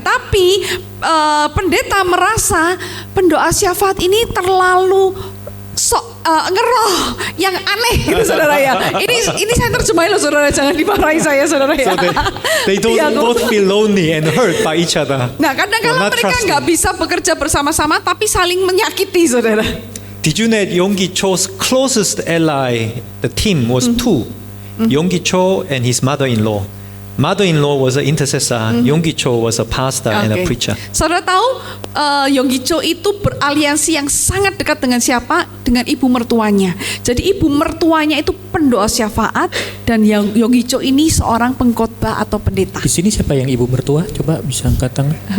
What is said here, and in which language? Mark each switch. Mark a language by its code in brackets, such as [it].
[id] Tapi pendeta merasa pendoa syafaat ini terlalu ngeroh, yang aneh gitu, saudara ya. Ini saya terjemahin loh, saudara, jangan dimarahi saya, saudara ya. [en] So they don't both feel lonely and hurt by each other. [id] Nah, kadang-kadang mereka nggak bisa bekerja bersama-sama, tapi saling menyakiti, saudara. [en] Did you know Yonggi Cho's closest ally, the team was two, Yonggi Cho and his mother-in-law. Mother-in-law was an intercessor. Yonggi Cho was a pastor and a preacher. [id] Saudara tahu Yonggi Cho itu beraliansi yang sangat dekat dengan siapa? Dengan ibu mertuanya. Jadi ibu mertuanya itu pendoa syafaat dan Yonggi Cho ini seorang pengkhotbah atau pendeta. Di sini siapa yang ibu mertua? Coba bisa angkat tangan.